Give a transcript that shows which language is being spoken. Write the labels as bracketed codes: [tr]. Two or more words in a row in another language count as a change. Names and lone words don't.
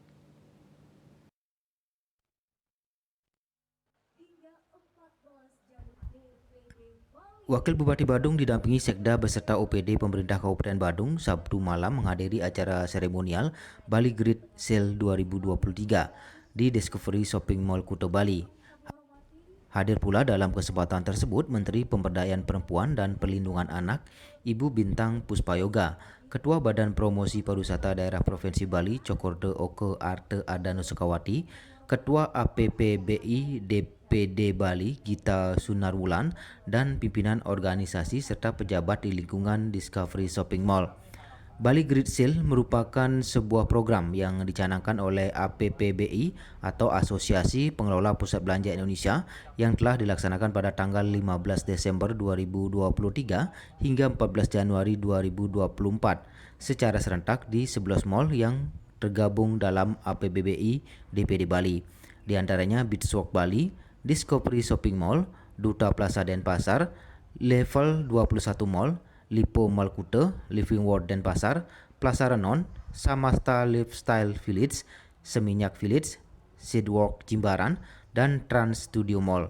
[id] Wakil Bupati Badung didampingi Sekda beserta OPD Pemerintah Kabupaten Badung Sabtu malam menghadiri acara seremonial Bali Great Sale 2023 di Discovery Shopping Mall Kuta Bali. Hadir pula dalam kesempatan tersebut Menteri Pemberdayaan Perempuan dan Perlindungan Anak, Ibu Bintang Puspayoga, Ketua Badan Promosi Pariwisata Daerah Provinsi Bali Cokorda Oke Arte Adano Sukawati, Ketua APPBI DPD Bali Gita Sunarwulan, dan pimpinan organisasi serta pejabat di lingkungan Discovery Shopping Mall. Bali Great Sale merupakan sebuah program yang dicanangkan oleh APPBI atau Asosiasi Pengelola Pusat Belanja Indonesia yang telah dilaksanakan pada tanggal 15 Desember 2023 hingga 14 Januari 2024 secara serentak di 11 mall yang tergabung dalam APPBI DPD Bali. Di antaranya Beachwalk Bali, Discovery Shopping Mall, Duta Plaza Denpasar, Level 21 Mall, Lipo Mall Kuta, Living World Denpasar, Plaza Renon, Samasta Lifestyle Village, Seminyak Village, Sidewalk Jimbaran, dan Trans Studio Mall.